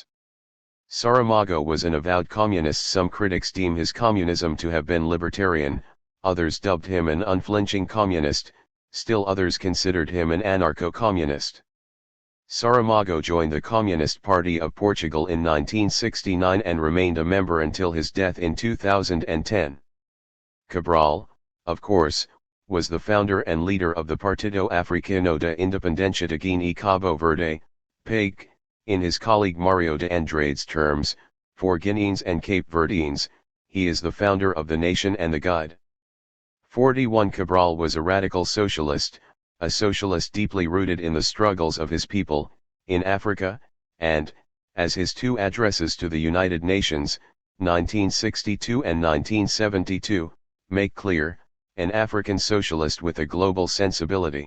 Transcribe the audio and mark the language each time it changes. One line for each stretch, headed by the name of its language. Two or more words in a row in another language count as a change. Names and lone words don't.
English: Saramago was an avowed communist. Some critics deem his communism to have been libertarian, others dubbed him an unflinching communist, still others considered him an anarcho-communist. Saramago joined the Communist Party of Portugal in 1969 and remained a member until his death in 2010. Cabral, of course, was the founder and leader of the Partido Africano de Independencia de Guinea Cabo Verde, PAIGC, in his colleague Mario de Andrade's terms, for Guineans and Cape Verdeans, he is the founder of the nation and the guide. 41 Cabral was a radical socialist, a socialist deeply rooted in the struggles of his people, in Africa, and, as his two addresses to the United Nations, 1962 and 1972, make clear, an African socialist with a global sensibility.